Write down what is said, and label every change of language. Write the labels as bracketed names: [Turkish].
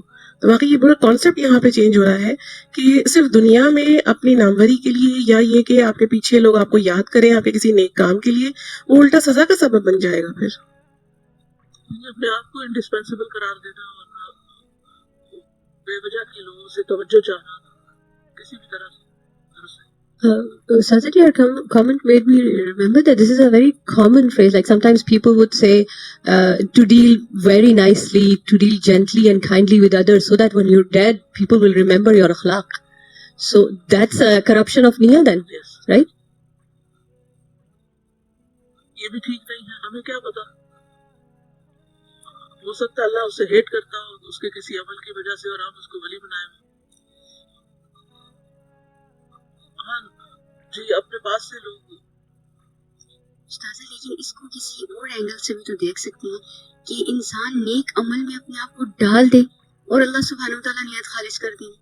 [Urdu] تو واقعی یہ پورا کانسیپٹ یہاں پہ چینج ہو رہا ہے کہ صرف دنیا میں اپنی ناموری کے لیے یا یہ کہ آپ کے پیچھے لوگ آپ کو یاد کریں آپ کے کسی نیک کام کے لیے, وہ الٹا سزا کا سبب بن جائے گا. پھر اپنے آپ کو انڈسپینسیبل قرار دینا اور بے وجہ کے لوگوں سے توجہ چاہنا کسی بھی طرح سے. [English] Sajid, your comment made me remember that this is a very common phrase. Like sometimes people would say to deal very nicely, to deal gently and kindly with others, so that when you're dead, people will remember your akhlaq. So that's a corruption of niyyah then, Yes. right? [Urdu] یہ بھی ٹھیک نہیں ہے. ہمیں کیا پتا, ہو سکتا ہے اللہ اسے ہیٹ کرتا ہو اس کے کسی عمل کی وجہ سے اور ہم اس کو ولی بنائے ہوئے. ہاں جی, اپنے پاس سے لوگ استاذہ لیکن اس کو کسی اور اینگل سے بھی تو دیکھ سکتے ہیں کہ انسان نیک عمل میں اپنے آپ کو ڈال دے اور اللہ سبحانہ و تعالیٰ نیت خالص کر دیں.